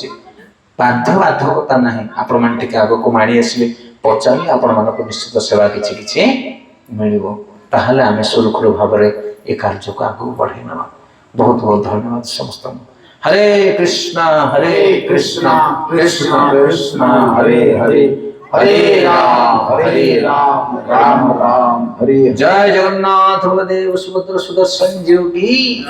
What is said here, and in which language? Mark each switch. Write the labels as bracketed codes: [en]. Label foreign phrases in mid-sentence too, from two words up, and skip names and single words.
[or] ବାଧ୍ୟବାଧକତା ନାହିଁ, ଆପଣମାନେ ଟିକେ ଆଗକୁ ମାଡ଼ି ଆସିଲେ ପଚାରିଲେ ଆପଣମାନଙ୍କୁ ନିଶ୍ଚିତ ସେବା କିଛି କିଛି ମିଳିବ। ତାହେଲେ ଆମେ ସୁରୁଖୁରୁ ଭାବରେ ଏ କାର୍ଯ୍ୟକୁ ଆଗକୁ ବଢ଼େଇ ନେବା। ବହୁତ ବହୁତ ଧନ୍ୟବାଦ ସମସ୍ତଙ୍କୁ। [sa] ହରେ କୃଷ୍ଣ କୃଷ୍ଣ କୃଷ୍ଣ ହରେ ହରେ हरे राम राम राम हरे। [hi] जय जगन्नाथ बलदेव सुभद्र सुदर्शन जी की।